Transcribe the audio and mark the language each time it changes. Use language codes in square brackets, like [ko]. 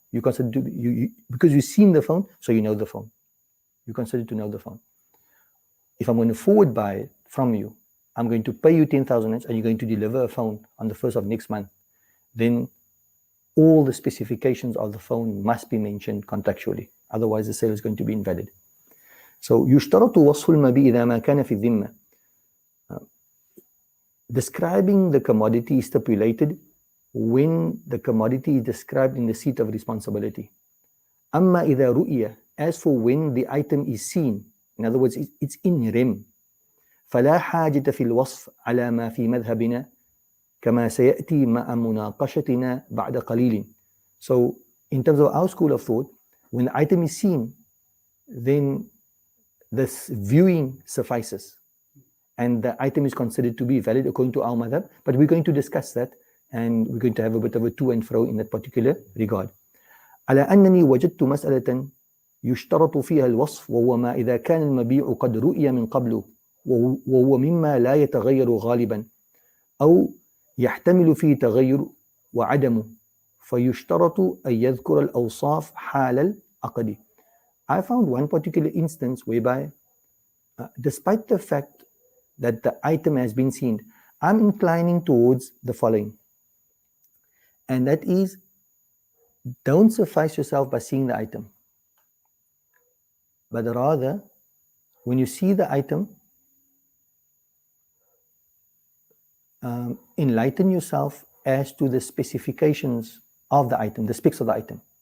[en] You consider to because you've seen the phone, so you know the phone. You consider to know the phone. If I'm going to forward buy it from you, I'm going to pay you 10,000 rands, and you're going to deliver a phone on the 1st of next month. Then all the specifications of the phone must be mentioned contractually. Otherwise, the sale is going to be invalid. [ar] So, يشترط وصف المبيع إذا ما كان في الذمة. [en] Describing the commodity is stipulated when the commodity is described in the seat of responsibility. [ar] أما إذا رؤية, [en] as for when the item is seen, in other words, it's in rem. [ar] فلا حاجة في الوصف على ما في مذهبنا كما سيأتي مع مناقشتنا بعد قليل. [en] So, in terms of our school of thought, when the item is seen, then this viewing suffices, and the item is considered to be valid according to our madhab. But we're going to discuss that, and we're going to have a bit of a to and fro in that particular regard. [ar] على أنني وجدت مسألة يشترط فيها الوصف وهو ما إذا كان المبيع قد رؤي من قبله وهو مما لا يتغير غالبا أو يحتمل فيه تغير وعدمه فيشترط أن يذكر الأوصاف حال العقد. [en] I found one particular instance whereby despite the fact that the item has been seen, I'm inclining towards the following, and that is, don't suffice yourself by seeing the item, but rather when you see the item, enlighten yourself as to the specifications of the item, the specs of the item.